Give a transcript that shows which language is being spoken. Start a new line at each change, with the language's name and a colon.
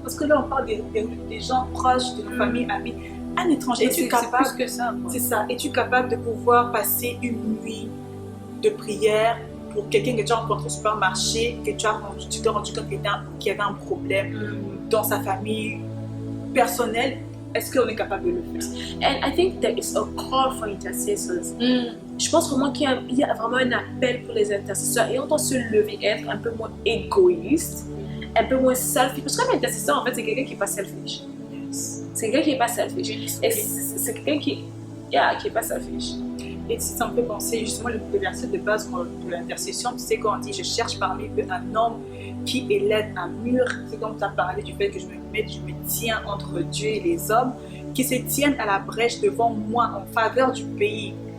French: Parce que là, on parle des gens proches de nos familles, amis. Un étranger, es-tu capable, plus que ça, c'est ça, es-tu capable de pouvoir passer une nuit de prière pour quelqu'un que tu as rencontré au supermarché, que tu t'es rendu compte qu'il y avait un problème dans sa famille personnelle? Est-ce qu'on est capable de le faire?
English: And I think there is a call for intercessors.
French: Je pense vraiment qu'il y a vraiment un appel pour les intercesseurs et on doit se lever et être un peu moins égoïste, un peu moins selfish. Parce qu'un intercesseur, en fait, c'est quelqu'un qui n'est pas selfish. C'est quelqu'un qui n'est pas selfish. Et c'est quelqu'un qui n'est pas selfish. Et si ça me fait penser justement le verset de base de l'intercession, tu sais quand on dit je cherche parmi eux un homme qui élève un mur, c'est comme tu as parlé du fait que je me tiens entre Dieu et les hommes, qui se tiennent à la brèche devant moi en faveur du pays.